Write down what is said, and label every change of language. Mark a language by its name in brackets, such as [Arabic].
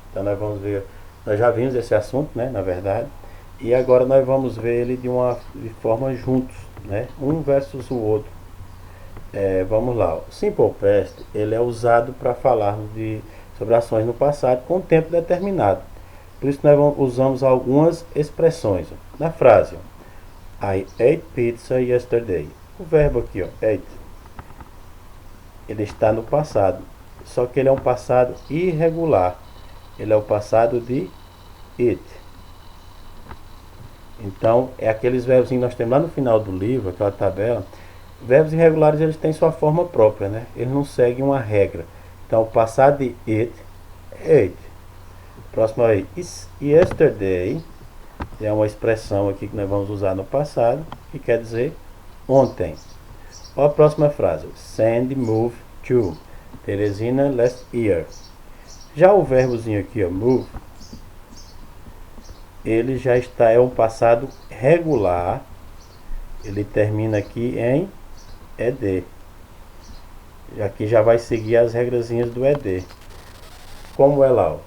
[Portuguese] Então nós vamos ver, nós já vimos esse assunto, né, na verdade, e agora nós vamos ver ele de forma juntos, né, um versus o outro. Vamos lá. O Simple Past, ele é usado para falarmos sobre ações no passado com tempo determinado. Por isso nós usamos algumas expressões. Na frase, [English] I ate pizza yesterday. [Portuguese] O verbo aqui, ate, ele está no passado, só que ele é um passado irregular. Ele é o passado de it. Então, é aqueles verbos que nós temos lá no final do livro, aquela tabela. Verbos irregulares, eles têm sua forma própria, né? Eles não seguem uma regra. Então, o passado de it é ate. Próximo aí, yesterday, é uma expressão aqui que nós vamos usar no passado, que quer dizer ontem. Olha a próxima frase. [English] Sandy moved to Teresina last year. [Portuguese] Já o verbozinho aqui, move, ele já está, é um passado regular. Ele termina aqui em ed. Aqui já vai seguir as regrazinhas do ed. Como é lá?